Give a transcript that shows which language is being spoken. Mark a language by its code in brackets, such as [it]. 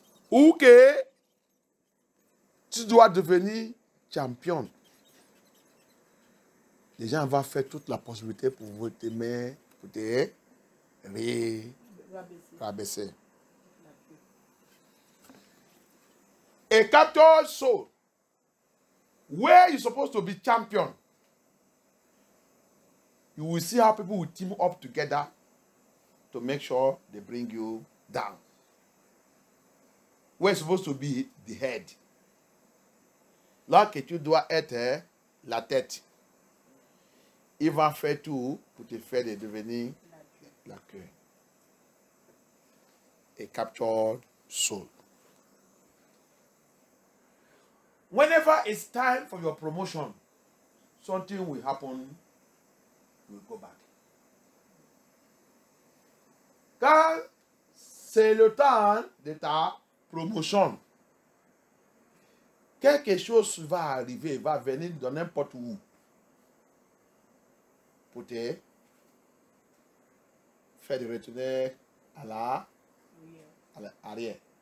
[fr] Ou que tu dois devenir champion. Les gens vont faire toute la possibilité pour vous t'aimer, pour te rabaisser. [en] A captured soul, where you're supposed to be champion, you will see how people will team up together to make sure they bring you down. Where you're supposed to be the head. [fr] Là que tu dois être la tête. Il va faire tout pour te faire de devenir la queue. [en] A captured soul. Whenever it's time for your promotion, something will happen, you will go back. [fr] Car c'est le temps de ta promotion. Quelque chose va arriver, va venir de n'importe où pour te faire de retourner à l'arrière.